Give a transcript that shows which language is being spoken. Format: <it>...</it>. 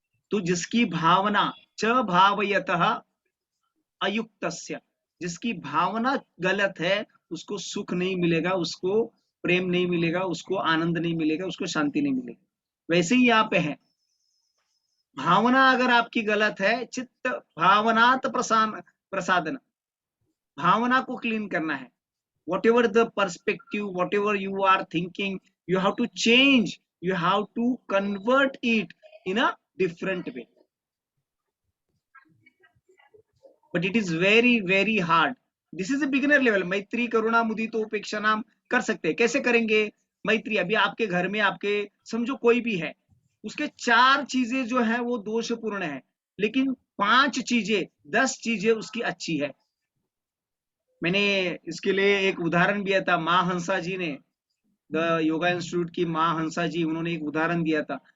<hi>तो जिसकी भावना च भावयतः अयुक्तस्य, जिसकी भावना गलत है उसको सुख नहीं मिलेगा, उसको प्रेम नहीं मिलेगा, उसको आनंद नहीं मिलेगा, उसको शांति नहीं मिलेगी। वैसे ही यहाँ पे है, भावना अगर आपकी गलत है, चित्त भावनात प्रसादन, भावना को क्लीन करना है।</hi> <en>whatever the perspective, whatever you are thinking, you have to change, you have to convert it in a different way, but it is very very hard. This is a beginner level.</en> <hi>मैत्री करुणा मुदितो उपेक्षा नाम कर सकते हैं। कैसे करेंगे मैत्री? अभी आपके घर में आपके समझो कोई भी है, उसके 4 चीजें जो है वो दोषपूर्ण है, लेकिन 5 चीजें 10 चीजें उसकी अच्छी है। मैंने इसके लिए एक उदाहरण दिया था, माँ हंसा जी ने, द योगा इंस्टीट्यूट की माँ हंसा जी, उन्होंने एक उदाहरण दिया था।</hi>